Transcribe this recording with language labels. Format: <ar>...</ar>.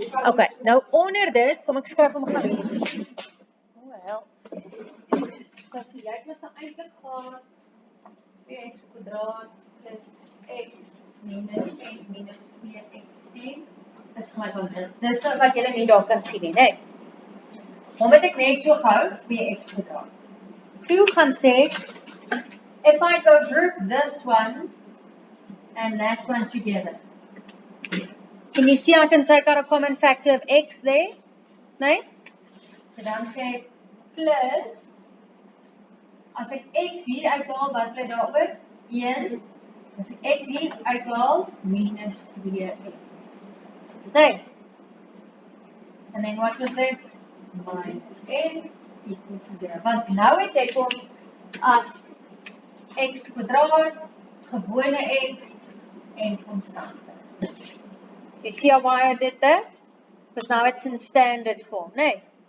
<af>Okay, nou onder dit, kom ek skryf hom gou hier. Wel. Kas jy het mos eintlik gehad 2x kwadraat plus x minus n minus 2xn is gelyk aan dit. Dis wat julle nie daar kan sien nie, né? Hom het ek net so gehou 2x kwadraat. Toe gaan sê</af> <en>if I go group this one and that one together. Can you see I can take out a common factor of x there?</en> <af>Nee? So dan sê plus as ek x hier uithaal, wat bly daaroor? 1. As ek x hier uithaal, minus 2n. Nee.</af> <en>And then what was left? Minus n equal to 0.</en> <af>Want nou het ek hom as x kwadraat, gewone x en konstante.</af> <en>You see how I did that? Because now it's in standard form, nee?</en>